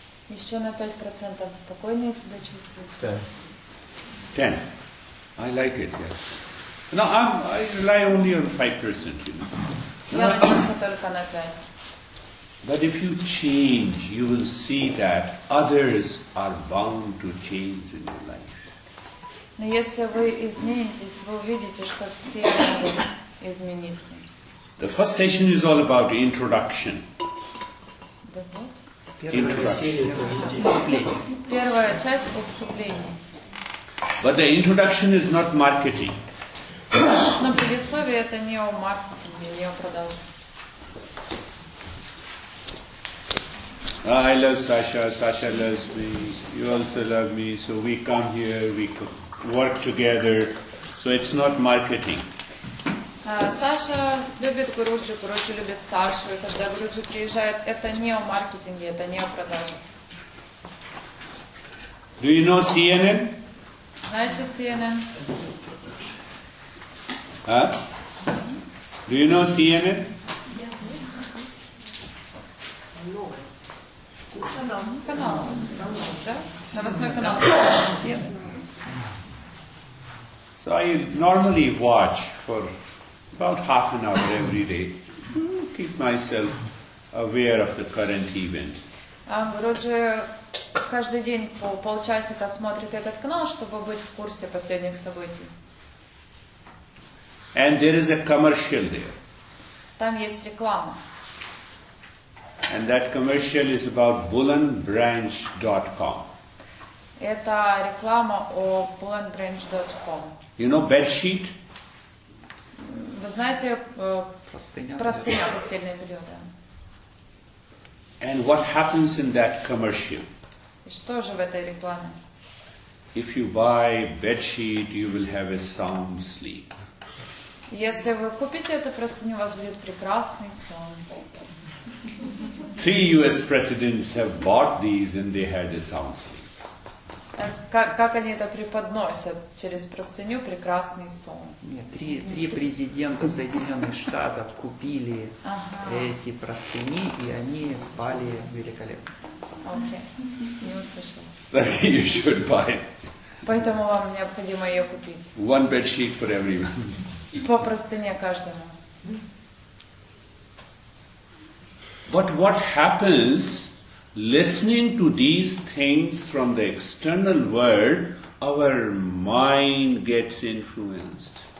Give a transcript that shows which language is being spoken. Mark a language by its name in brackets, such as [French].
[Russian] Еще на 5% спокойнее себя чувствуете. [English] 10. I like it, yes. No, I rely only on 5%, you know. [Russian] Я надеюсь только на 5. [English] But if you change, you will see that others are bound to change in your life. [Russian] Но если вы изменитесь, вы увидите, что все могут измениться. [English] The first session is all about introduction. [Russian] Да вот. Первая часть о вступлении. [English] But the introduction is not marketing. [Russian] Но предисловие это не о маркетинге, не о продаже. [English] I love Sasha, Sasha loves me, you also love me, so we come here, we work together, so it's not marketing. [Russian] Саша любит Гуруджи, Гуруджи любит Сашу, и когда Гуруджи приезжает, это не о маркетинге, это не о продаже. [English] Do you know CNN? [Russian] Знаете CNN? [English] Huh? Do you know CNN? [Russian] Канал. Да? Новостной канал. [English] So I normally watch for about half an hour every day to keep myself aware of the current event. [Russian] Гуруджи каждый день по полчасика смотрит этот канал, чтобы быть в курсе последних событий. [English] And there is a commercial there. [Russian] Там есть реклама. [English] And that commercial is about bullandbranch.com. [Russian] Это реклама о bullandbranch.com. [English] You know bed sheet? [Russian] Вы знаете, Простыня. простыня, постельное белье, да. [English] And what happens in that commercial? [Russian] И что же в этой рекламе? [English] If you buy bed sheet, you will have a sound sleep. [Russian] Если вы купите эту простыню, у вас будет прекрасный сон. [English] 3 US presidents have bought these and they had a sound sleep. [Russian] Как они это преподносят? Через простыню прекрасный сон. Нет, три президента Соединенных Штатов купили эти простыни, и они спали великолепно. Окей, не услышала. [English] So you should buy [Russian] Поэтому вам необходимо ее купить. [English] one bed sheet for everyone. [Russian] По простыне каждому. [English] But what happens listening to these things from the external world, our mind gets influenced.